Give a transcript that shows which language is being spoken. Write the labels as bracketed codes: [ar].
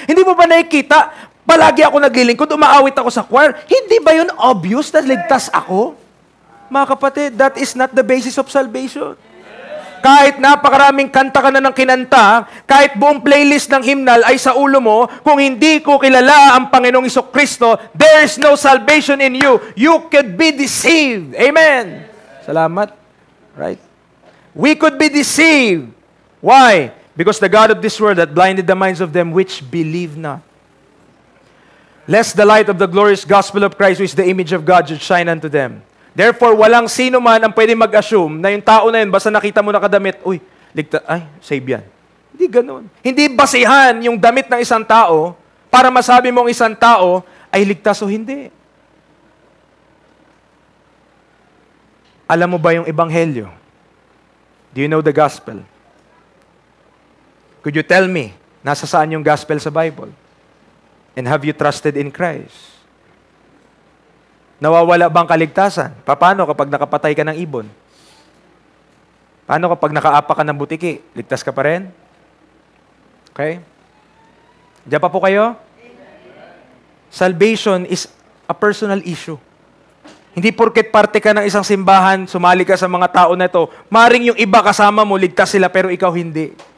[tl] Hindi mo ba nakikita, palagi ako naglilingkod, umaawit ako sa choir? Hindi ba yun obvious na ligtas ako? Mga kapatid, [en] that is not the basis of salvation. [tl] Kahit napakaraming kanta ka na ng kinanta, kahit buong playlist ng hymnal ay sa ulo mo, kung hindi ko kilala ang Panginoong Isokristo, [en] there is no salvation in you. You could be deceived. Amen. Salamat. Right? We could be deceived. Why? Because the God of this world hath blinded the minds of them which believe not. Lest the light of the glorious gospel of Christ, which is the image of God, should shine unto them. [tl] Therefore, walang sino man ang pwede mag-assume na yung tao na yun, basta nakita mo nakadamit, uy, save yan. Hindi ganun. Hindi basihan yung damit ng isang tao para masabi mong isang tao ay ligtas o hindi. Alam mo ba yung ebanghelyo? [en] Do you know the gospel? Could you tell me, [tl] nasa saan yung gospel sa Bible? [en] And have you trusted in Christ? [tl] Nawawala bang kaligtasan? Paano kapag nakapatay ka ng ibon? Paano kapag nakaapa ka ng butiki? Ligtas ka pa rin? Okay? Diyan pa po kayo? [en] Salvation is a personal issue. [tl] Hindi porket parte ka ng isang simbahan, sumali ka sa mga tao na ito, maring yung iba kasama mo, ligtas sila, pero ikaw hindi.